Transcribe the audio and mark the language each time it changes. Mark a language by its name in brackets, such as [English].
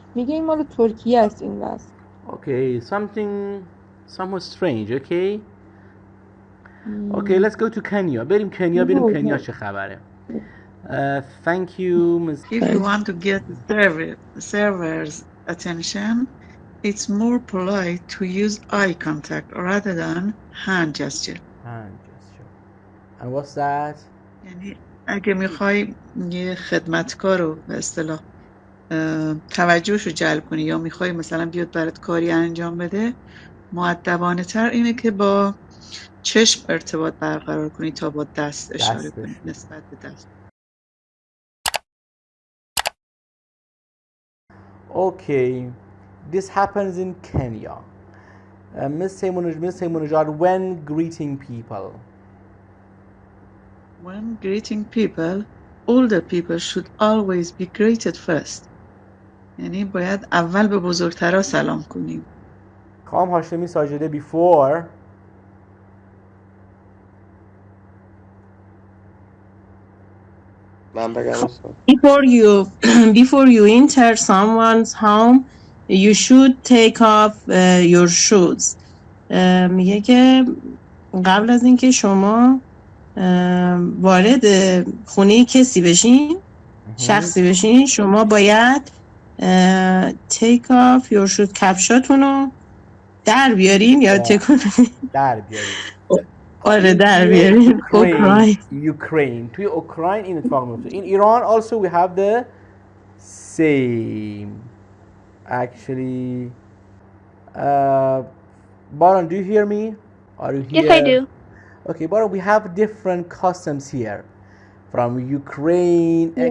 [Persian] میگه این مال ترکیه است این دست. [English] Okay, somewhat strange, okay? Okay, let's go to Kenya. [Persian] بریم کنیا ببینیم کنیا چه خبره. [English] Thank you, Ms. If you want to get the server's attention, it's more polite to use eye contact rather than hand gesture. Hand gesture. And what's that? [Persian] یعنی اگه میخوای یه خدمتکار رو به اصطلاح توجهش رو جلب کنی یا میخوای مثلا بیاد برات کاری انجام بده، مؤدبانه تر اینه که با چشم ارتباط برقرار کنی تا با دست اشاره کنی نسبت به دست. [English] Okay, this happens in Kenya. Ms. Seymunajad, when greeting people. When greeting people, older people should always be greeted first. [Persian] یعنی باید اول به بزرگترها سلام کنیم. خواهم هاشمی ساجده before. من بگم اصلا. [English] Before you enter someone's home, you should take off your shoes. [Persian] میگه که قبل از اینکه شما وارد خونه کسی بشین، شخصی بشین، شما باید [English] take off your shoes، [Persian] کفشاتون رو در بیارین یا تکون در بیارین. آره در بیارین. [English] Ukraine. [Persian] توی اوکراین این اتفاق میفته. [English] In Iran also we have the same. Actually, Baran, do you hear me? Are you here? Yes, I do. Okay, Baran, we have different customs here. From Ukraine, yes.